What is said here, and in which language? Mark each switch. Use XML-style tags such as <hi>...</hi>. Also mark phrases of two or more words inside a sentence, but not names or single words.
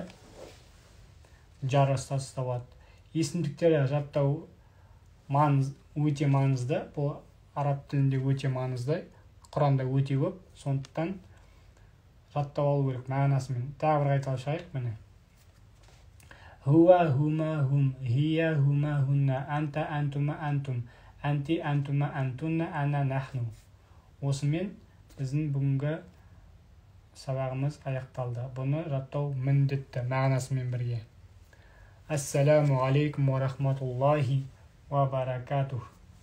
<kk>Жар статуста болады. Есімдіктері жаттау өте маңызды. Бұл араб тілінде өте маңызды. Құранда өте көп. Сондықтан жаттап алу керек мағынасымен. Тағы бір қайталап шығайық міне.</kk> <ar>هو هما هم، هي هما هن، أنت أنتما أنتم, أنتِ أنتما أنتن، أنا نحن.</ar> <kk>Осымен біздің бүгінгі сабағымыз аяқталды. Бұны жаттау міндетті мағынасымен бірге.</kk> <ar>السلام عليكم ورحمة الله وبركاته.</ar>